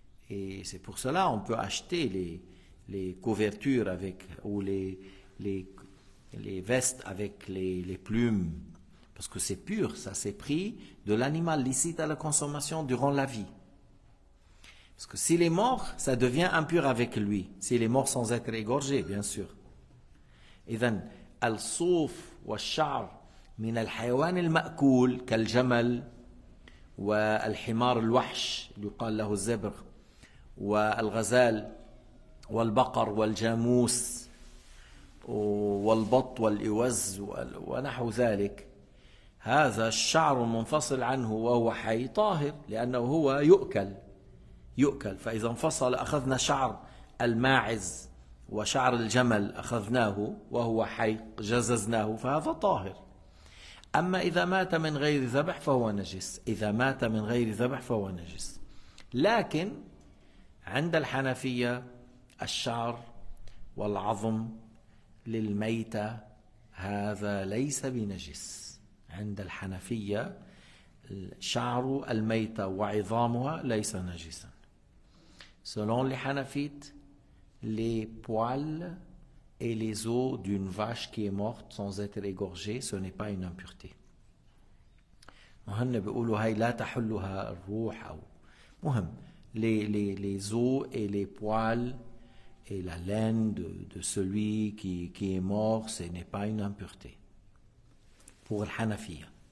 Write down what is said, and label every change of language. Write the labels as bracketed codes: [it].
[fr] Et c'est pour cela qu'on peut acheter les couvertures avec, ou les vestes avec les plumes, parce que c'est pur, ça c'est pris de l'animal licite à la consommation durant la vie. Parce que s'il est mort, ça devient impur avec lui, s'il est mort sans être égorgé, bien sûr. [ar] إذن الصوف والشعر من الحيوان المأكول كالجمل والحمار الوحش يقال له الزبر والغزال والبقر والجاموس والبط والإوز ونحو ذلك، هذا الشعر منفصل عنه وهو حي طاهر، لأنه هو يؤكل. فإذا انفصل أخذنا شعر الماعز وشعر الجمل أخذناه وهو حي جززناه، فهذا طاهر. أما إذا مات من غير ذبح فهو نجس. لكن عند الحنفية الشعر والعظم للميتة هذا ليس بنجس. عند الحنفية شعر الميتة وعظامها ليس نجسا. [fr] Selon les Hanafites, les poils et les os d'une vache qui est morte sans être égorgée, ce n'est pas une impureté. [ar] وهن بيقولوا هاي لا تحلها الروح أو مهم [fr] les os et les poils et la laine de celui qui est mort, ce n'est pas une impureté pour le Hanafiya.